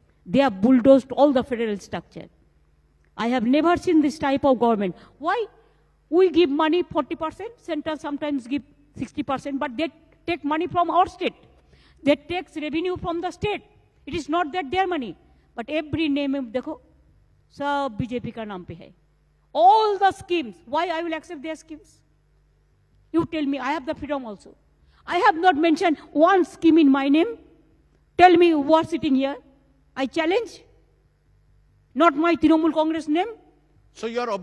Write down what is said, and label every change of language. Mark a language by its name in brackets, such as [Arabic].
[English] They have bulldozed all the federal structure. I have never seen this type of government. Why? We give money 40%, center sometimes give 60%, but they take money from our state. They take revenue from the state. It is not that their money. But every name, [Hindi] देखो, सब BJP का नाम पे है. [English] All the schemes, why I will accept their schemes? You tell me, I have the freedom also. I have not mentioned one scheme in my name. Tell me who are sitting here. I challenge. Not my Trinamool Congress name. So you're